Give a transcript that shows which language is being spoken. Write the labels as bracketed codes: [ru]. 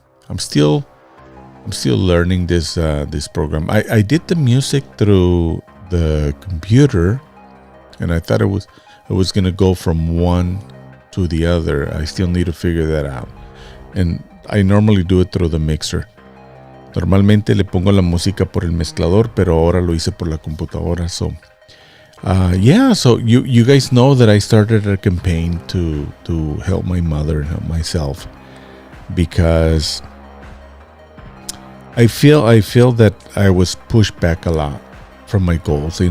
[en] I'm still learning this program. I did the music through the computer, and I thought it was gonna go from one to the other. I still need to figure that out, and I normally do it through the mixer. [es] Normalmente le pongo la música por el mezclador, pero ahora lo hice por la computadora. [en] So so you guys know that I started a campaign to help my mother and help myself, because I feel that I was pushed back a lot from my goals.